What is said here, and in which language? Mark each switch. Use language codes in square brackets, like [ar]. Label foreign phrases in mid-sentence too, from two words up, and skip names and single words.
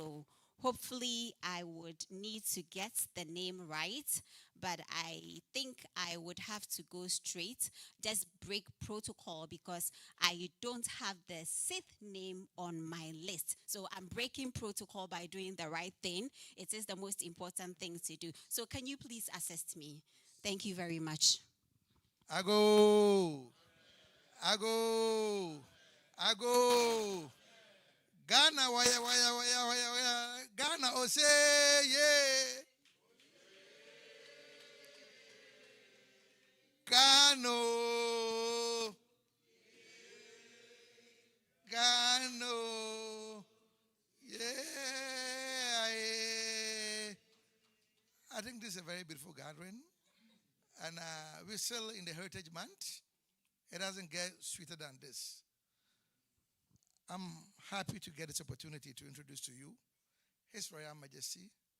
[en] So Hopefully, I would need to get the name right, but I think I would have to go straight, just break protocol because I don't have the Sith name on my list. So I'm breaking protocol by doing the right thing. It is the most important thing to do. So can you please assist me? Thank you very much. [ak] Ago. Ago. Ago. Ghana, waya, waya, waya, waya, waya. Ghana, Ose, yeah. Ghana. Ghana. [en] Yeah. I think this is a very beautiful gathering. And we're still in the Heritage Month. It doesn't get sweeter than this. I'm happy to get this opportunity to introduce to you His Royal Majesty.